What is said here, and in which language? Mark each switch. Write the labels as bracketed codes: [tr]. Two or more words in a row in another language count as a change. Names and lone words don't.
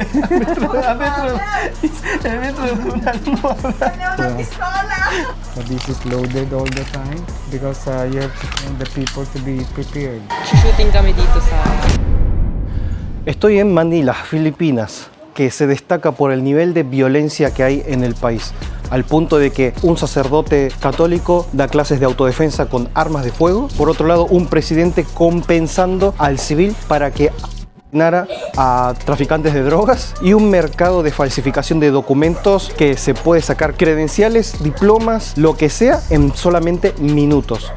[es] Adentro de una almohada. [en] So this is loaded all the time because you have to train the people to be prepared. [tl] Shooting kami dito sa... [es] Estoy en Manila, Filipinas, que se destaca por el nivel de violencia que hay en el país, al punto de que un sacerdote católico da clases de autodefensa con armas de fuego. Por otro lado, un presidente compensando al civil para que asesinara a traficantes de drogas, y un mercado de falsificación de documentos que se puede sacar credenciales, diplomas, lo que sea, en solamente minutos.